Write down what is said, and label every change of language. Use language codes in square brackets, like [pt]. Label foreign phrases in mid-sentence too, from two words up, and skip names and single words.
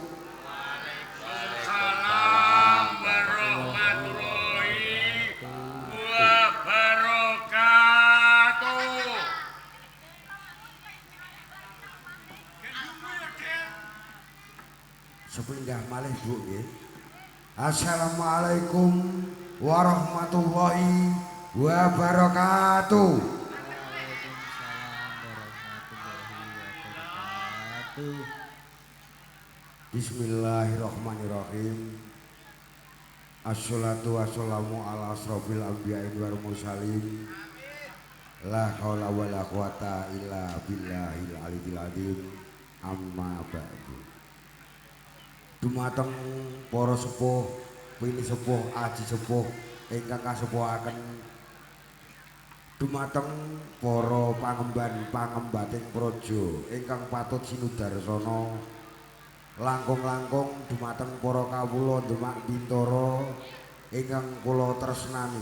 [ar] وعليكم السلام ورحمة الله وبركاته. [jv] Sepindah malih Bu nggih. [ar] السلام عليكم ورحمة الله وبركاته. بسم الله الرحمن الرحيم. الصلاة والسلام على أشرف الأنبياء والمرسلين. لا حول ولا قوة إلا بالله العلي العظيم. أما بعد. [jv] Dumateng para sepuh, pini sepuh, aji sepuh ingkang kasepuhaken. Dumateng para pangemban-pangembating praja ingkang patut sinudarsana. Langkung-langkung dumateng para kawula Demak Bintara ingkang kula tresnani.